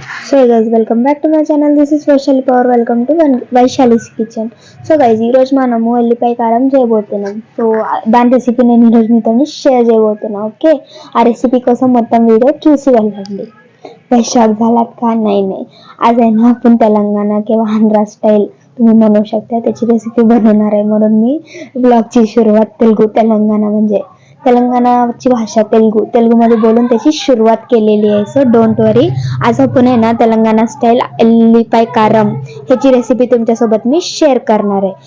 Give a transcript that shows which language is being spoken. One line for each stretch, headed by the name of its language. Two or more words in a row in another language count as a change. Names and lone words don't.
English: So guys, welcome back to my channel. This is Vaishali Power. Welcome to Vaishali's kitchen. So guys,
Telugu: ఈ రోజు మనము ఎల్లిపాయ కారం చేయబోతున్నాం. సో దాని రెసిపీ నేను ఈ రోజు మీతో షేర్ చేయబోతున్నా. ఓకే, ఆ రెసిపी కోసం మొత్తం వీడిयो చూసి వెళ్ళండి.
Marathi: वैशाख झाला का नाही. आज आहे ना आपण तेलंगणा किंवा आंध्रा स्टाईल तुम्ही म्हणू शकता त्याची रेसिपी बनवणार आहे. म्हणून मी ब्लॉगची सुरुवात तेलंगणा म्हणजे तेलंगणाची भाषा तेलुगू मध्ये बोलून त्याची सुरुवात केलेली आहे.
English: so don't worry,
Marathi: आज आपण आहे ना तेलंगणा स्टाईल एल्लिपाय कारम ह्याची रेसिपी तुमच्यासोबत मी शेअर करणार आहे.